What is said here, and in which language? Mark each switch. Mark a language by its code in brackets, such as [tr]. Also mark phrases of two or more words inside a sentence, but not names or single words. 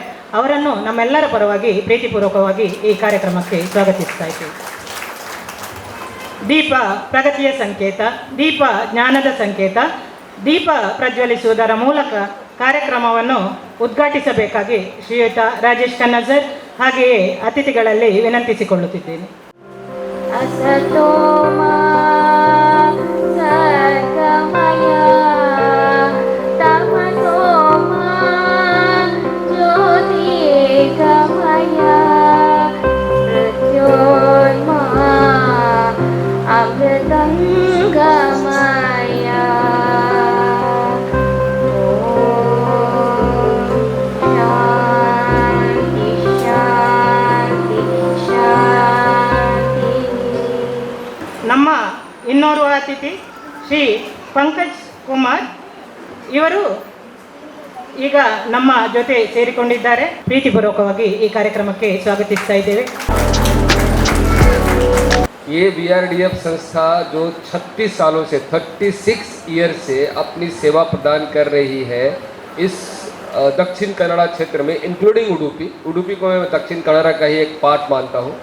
[kn] ಅವರನ್ನು ನಮ್ಮೆಲ್ಲರ ಪರವಾಗಿ ಪ್ರೀತಿಪೂರ್ವಕವಾಗಿ ಈ ಕಾರ್ಯಕ್ರಮಕ್ಕೆ ಸ್ವಾಗತಿಸ್ತಾ ಇದ್ದೀವಿ. ದೀಪ ಪ್ರಗತಿಯ ಸಂಕೇತ, ದೀಪ ಜ್ಞಾನದ ಸಂಕೇತ. ದೀಪ ಪ್ರಜ್ವಲಿಸುವುದರ ಮೂಲಕ ಕಾರ್ಯಕ್ರಮವನ್ನು ಉದ್ಘಾಟಿಸಬೇಕಾಗಿ ಶ್ರೀಯುತ ರಾಜೇಶ್ ಖನ್ನಾ ಸರ್ ಹಾಗೆಯೇ ಅತಿಥಿಗಳಲ್ಲಿ ವಿನಂತಿಸಿಕೊಳ್ಳುತ್ತಿದ್ದೇನೆ. [sa] असतोमा सद्गमय तमसोमा ज्योतिर्गमय मृत्योर्मा अमृतङ्गमय शान्ति शान्ति शान्ति. [kn] ನಮ್ಮ ಇನ್ನೋರ್ವ ಅತಿಥಿ ಶ್ರೀ ಪಂಕಜ್ ಕುಮಾರ್ ಇವರು ಈಗ ನಮ್ಮ ಜೊತೆ ಸೇರಿಕೊಂಡಿದ್ದಾರೆ. ಪ್ರೀತಿಪೂರ್ವಕವಾಗಿ ಈ ಕಾರ್ಯಕ್ರಮಕ್ಕೆ ಸ್ವಾಗತಿಸ್ತಾ ಇದ್ದೇವೆ. [hi] ये VRDF संस्था जो 36 सालों से 36 ईयर से अपनी सेवा प्रदान कर रही है इस दक्षिण कन्नड़ा क्षेत्र में, इंक्लूडिंग उडुपी को मैं दक्षिण कन्नड़ा का ही एक पार्ट मानता हूँ.